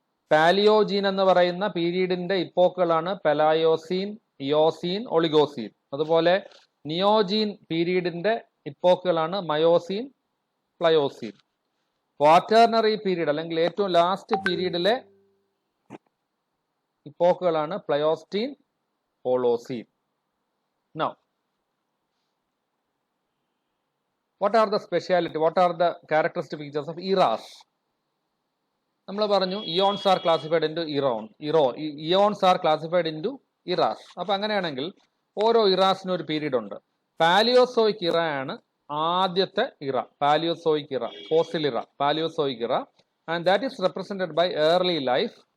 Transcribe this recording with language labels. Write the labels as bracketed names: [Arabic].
[Malayalam] Palaeogene എന്ന് പറയുന്ന പീരീഡിന്റെ ഇപ്പോക്കുകളാണ് പെലായോസീൻ, Eocene, Oligocene. അതുപോലെ നിയോജീൻ പീരീഡിന്റെ ഇപ്പോക്കുകളാണ് മയോസീൻ, പ്ലയോസീൻ. ക്വാറ്റർണറി പീരീഡ് അല്ലെങ്കിൽ ഏറ്റവും last പീരീഡിലെ ഇപ്പോക്കുകളാണ് പ്ലയോസ്റ്റീൻ, Holocene. [English] Now, what are the speciality? What are the characteristic features of eras? [Malayalam] നമ്മൾ പറഞ്ഞു [English] Eons are classified into eons are classified into eras. [Malayalam] അപ്പൊ അങ്ങനെയാണെങ്കിൽ ഓരോ ഇറാസിനും ഒരു പീരീഡ് ഉണ്ട്. പാലിയോസോയിക് ഇറ ആണ് ആദ്യത്തെ ഇറ. [English] Palaeozoic era, fossil era, Palaeozoic era. And that is represented by early life.